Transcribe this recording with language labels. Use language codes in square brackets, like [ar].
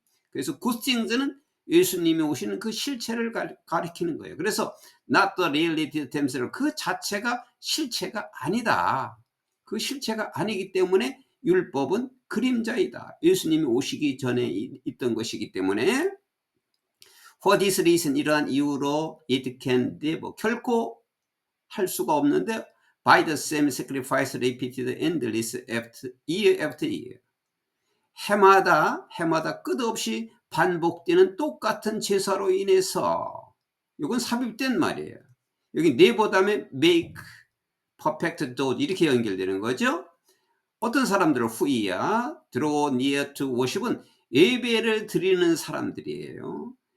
[ko] 그래서 굿띵스는 예수님이 오시는 그 실체를 가리키는 거예요. 그래서 [en] not the reality themselves, [ko] 그 자체가 실체가 아니다. 그 실체가 아니기 때문에 율법은 그림자이다. 예수님이 오시기 전에 있던 것이기 때문에. [en] For this reason, [ko] 이러한 이유로 [en] it can never, [ko] 결코 할 수가 없는데, [en] by the same sacrifice repeated endless year after year. [ko] 해마다 끝없이 반복되는 똑같은 제사로 인해서, 이건 삽입된 말이에요. 여기 never 다음에 [en] make perfect those [ko] 이렇게 연결되는 거죠. 어떤 사람들은 후이야 [en] draw near to worship [ko] 은 예배를 드리는 사람들이에요.